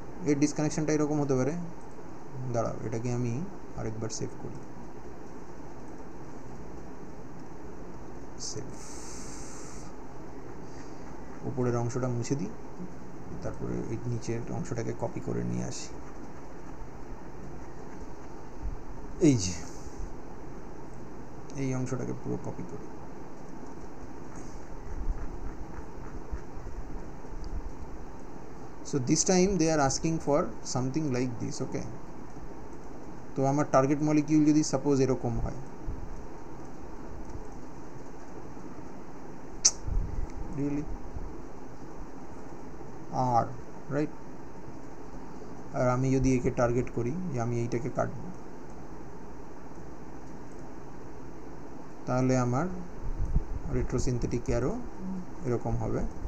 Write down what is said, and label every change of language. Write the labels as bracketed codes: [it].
[bn] এর ডিসকানেকশনটা এরকম হতে পারে, দাঁড়াও এটাকে আমি আরেকবার সেভ করি, সেভ, উপরের অংশটা মুছে দিই, তারপরে এই নিচের অংশটাকে কপি করে নিয়ে আসি। এই যে এই অংশটাকে পুরো কপি করি, [en] so this time they are asking for something like this. [bn] okay, তো আমার টার্গেট মলিকিউল যদি সাপোজ এরকম হয়, রিয়েলি আর রাইট, আর আমি যদি একে টার্গেট করি যে আমি এইটাকে কাটবো, তাহলে আমার রেট্রোসিনথেটিক অ্যারো এরকম হবে।